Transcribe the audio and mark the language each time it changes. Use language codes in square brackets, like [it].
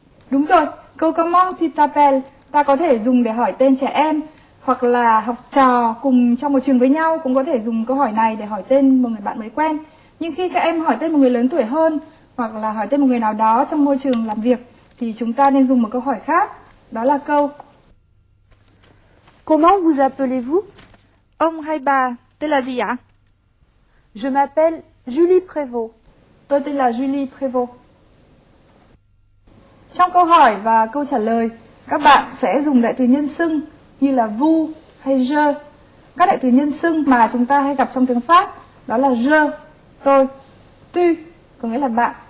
[vi] Đúng rồi, câu [fr] comment tu t'appelles [vi] ta có thể dùng để hỏi tên trẻ em hoặc là học trò cùng trong một trường với nhau cũng có thể dùng câu hỏi này để hỏi tên một người bạn mới quen. Nhưng khi các em hỏi tên một người lớn tuổi hơn hoặc là hỏi tên một người nào đó trong môi trường làm việc thì chúng ta nên dùng một câu hỏi khác. Đó là câu [fr] Comment vous appelez-vous? [vi] ông hay bà tên là gì ạ? [fr] Je m'appelle Julie Prévost. [vi] Tôi tên là Julie Prévost. Trong câu hỏi và câu trả lời, các bạn sẽ dùng đại từ nhân xưng như là vous hay je. Các đại từ nhân xưng mà chúng ta hay gặp trong tiếng Pháp đó là je, tôi, tu, có nghĩa là bạn.